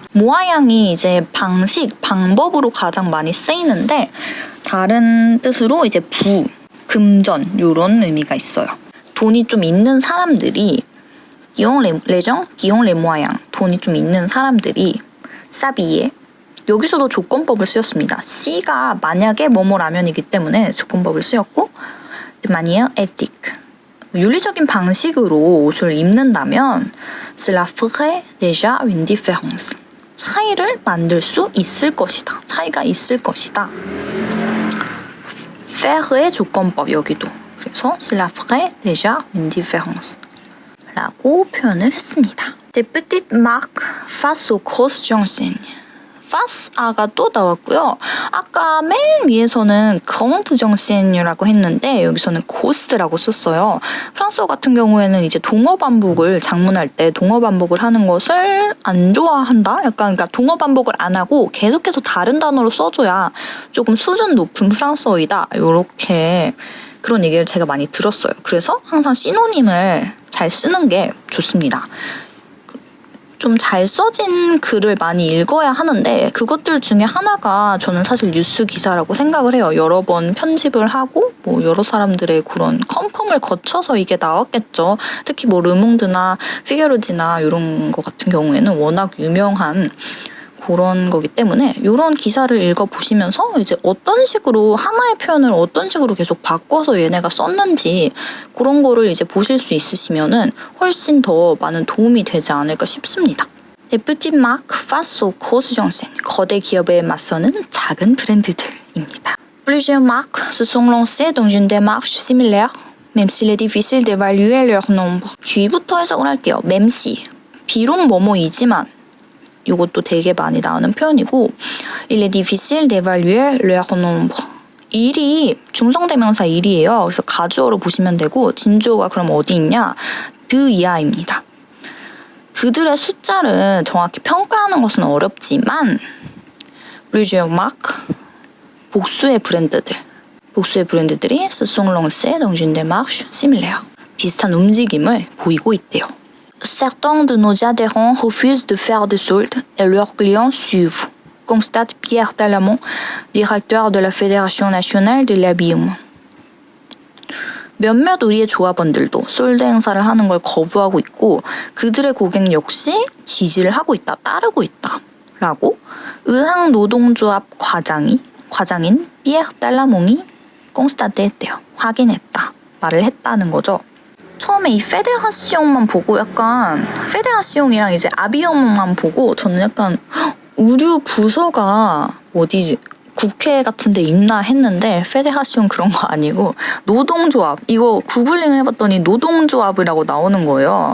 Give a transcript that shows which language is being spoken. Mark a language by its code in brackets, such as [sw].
[ko] 모아양이 이제 방법으로 가장 많이 쓰이는데 다른 뜻으로 이제 금전 이런 의미가 있어요. 돈이 좀 있는 사람들이 기용 레정, 기용 레모아양 돈이 좀 있는 사람들이 사비에 여기서도 조건법을 쓰였습니다. C가 만약에 뭐뭐라면이기 때문에 조건법을 쓰였고 [fr] de manière éthique. [ko] 윤리적인 방식으로 옷을 입는다면 [fr] cela ferait déjà une différence. [ko] 차이를 만들 수 있을 것이다. 차이가 있을 것이다. faire의 조건법 여기도. 그래서 [fr] cela ferait déjà une différence. [ko] 라고 표현을 했습니다. [fr] Des petites marques face aux grosses enseignes. [ko] 파스아가 또 나왔고요. 아까 맨 위에서는 그랑드 정센이라고 했는데 여기서는 고스라고 썼어요. 프랑스어 같은 경우에는 이제 동어 반복을 장문할 때 동어 반복을 하는 것을 안 좋아한다? 약간 그러니까 동어 반복을 안 하고 계속해서 다른 단어로 써줘야 조금 수준 높은 프랑스어이다. 이렇게 그런 얘기를 제가 많이 들었어요. 그래서 항상 시노님을 잘 쓰는 게 좋습니다. 좀 잘 써진 글을 많이 읽어야 하는데 그것들 중에 하나가 저는 사실 뉴스 기사라고 생각을 해요. 여러 번 편집을 하고 뭐 여러 사람들의 그런 컨펌을 거쳐서 이게 나왔겠죠. 특히 뭐 르몽드나 피게로지나 이런 거 같은 경우에는 워낙 유명한 그런 거기 때문에 이런 기사를 읽어보시면서 이제 어떤 식으로 하나의 표현을 어떤 식으로 계속 바꿔서 얘네가 썼는지 그런 거를 이제 보실 수 있으시면은 훨씬 더 많은 도움이 되지 않을까 싶습니다. [fr] Les petites marques face aux grosses enseignes. [ko] 거대 기업에 맞서는 작은 브랜드들입니다. [fr] Plusieurs marques se sont lancées dans une démarche similaire, même s'il est difficile d'évaluer leur nombre. [ko] 뒤부터 해석을 할게요. 맴씨, 비록 뭐뭐이지만 이것도 되게 많이 나오는 표현이고 [fr] Il est difficile d'évaluer leur nombre. [ko] 일이 중성대명사 일이에요. 그래서 가주어로 보시면 되고 진주어가 그럼 어디 있냐? 드이하입니다. 그들의 숫자를 정확히 평가하는 것은 어렵지만 [fr] plusieurs marques, [ko] 복수의 브랜드들이 [fr] se sont lancés dans une démarche similaire. [ko] 비슷한 움직임을 보이고 있대요. [fr] Certains de nos adhérents refusent de faire des soldes et leurs clients suivent, constate Pierre Talamont, directeur de la Fédération nationale de l'habillement. [ko] 몇몇 우리의 조합원들도 솔드 행사를 하는 걸 거부하고 있고 그들의 고객 역시 지지를 하고 있다, 따르고 있다 라고 의상노동조합 과장인 피에르 달라몽이 꽁스타테 했대요. 확인했다, 말을 했다는 거죠. 처음에 이 페데라시옹만 보고 약간 페데라시옹이랑 이제 아비옹만 보고 저는 약간 의류 부서가 어디 국회 같은 데 있나 했는데 페데라시옹 그런 거 아니고 노동조합, 이거 구글링을 해봤더니 노동조합이라고 나오는 거예요.